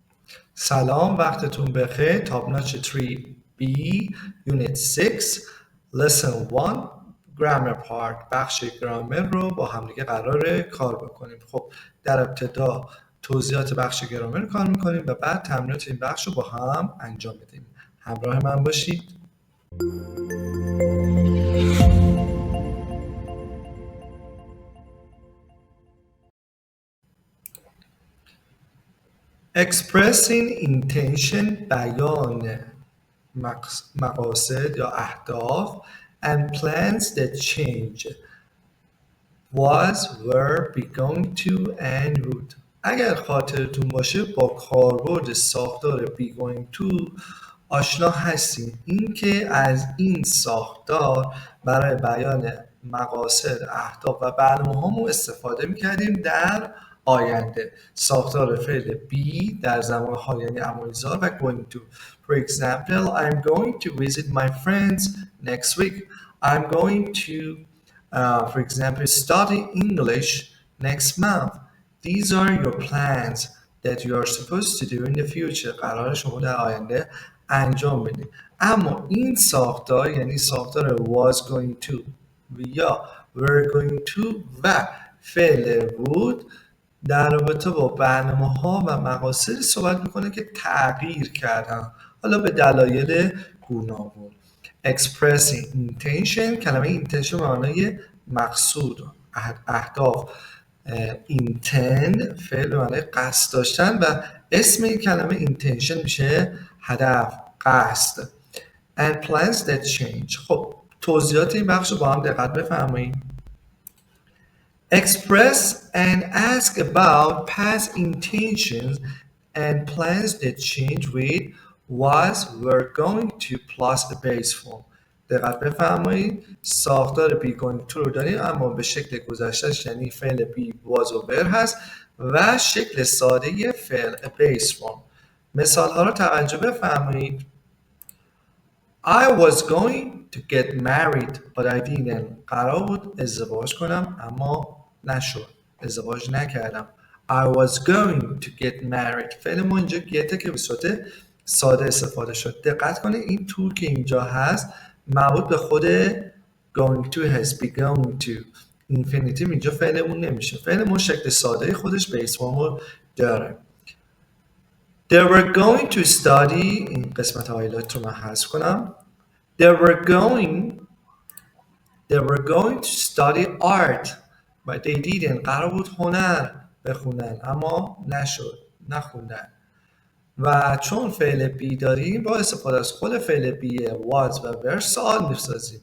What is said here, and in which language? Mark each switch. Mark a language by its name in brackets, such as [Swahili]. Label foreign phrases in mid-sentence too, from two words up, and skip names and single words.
[Persian] سلام، وقتتون بخیر. تاپ ناچ 3B یونیت 6 lesson 1 [English] grammar part [Persian] بخش گرامر رو با همدیگه قراره کار بکنیم. خب در ابتدا توضیحات بخش گرامر رو کار میکنیم و بعد تمرینات این بخش رو با هم انجام بدیم. همراه من باشید. [English] expressing intention [Persian] بیان مقاصد یا اهداف [English] and plans that change was, were, be, going to and would. [Persian] اگر خاطرتون باشه با کاربرد ساختار [English] be going to [Persian] آشنا هستیم. این که از این ساختار برای بیان مقاصد، اهداف و برنامه‌هامون استفاده می‌کردیم در آینده. ساختار فعل be در زمان‌ها یعنی امایزار و [English] going to. For example, I'm going to visit my friends next week. I'm going to for example, study English next month. These are your plans that you are supposed to do in the future. [Persian] قرار شما در آینده انجام بدید. اما این ساختار یعنی ساختار [English] was going to [Persian] یا [English] were going to [Persian] و فعل would در رابطه با برنامه‌ها و مقاصدی صحبت میکنه که تغییر کردن، حالا به دلایل گوناگون. [English] expressing intention، [Persian] کلمه intention به معنای مقصود، اهداف. intend فعل به معنای قصد داشتن و اسم این کلمه intention میشه هدف، قصد. [English] and plans that change. [Persian] خب توضیحات این بخش رو با هم دقت بفرمایید. [English] Express and ask about past intentions and plans that change with was, were, going to plus a base form. [Persian] دقت بفرمایید. ساختار [English] be going to [Persian] رو داریم اما به شکل گذشتهش یعنی فعل [English] be was [Persian] و were هست و شکل ساده فعل [English] a base form. [Persian] مثال ها رو توجه بفرمایید. [English] I was going to get married but I didn't. [Persian] قرار بود ازدواج کنم اما نشد. ازدواج نکردم. [English] I was going to get married. [Persian] فعل ما اینجا گته که به صورت ساده استفاده شد. دقت کنید این تو که اینجا هست مربوط به خود [English] going to [Persian] هست. [English] be going to. [Persian] infinitive اینجا فعلمون نمیشه. فعلمون شکل ساده خودش [English] base form [Persian] داره. [English] They were going to study. [Persian] این قسمت هایلایت رو من حذف کنم. [English] They were going to study art but they didn't. [Persian] قرار بود هنر بخونن اما نخوندن. و چون فعل بی داریم با استفاده از خود فعل بی was و were سوال می‌سازیم.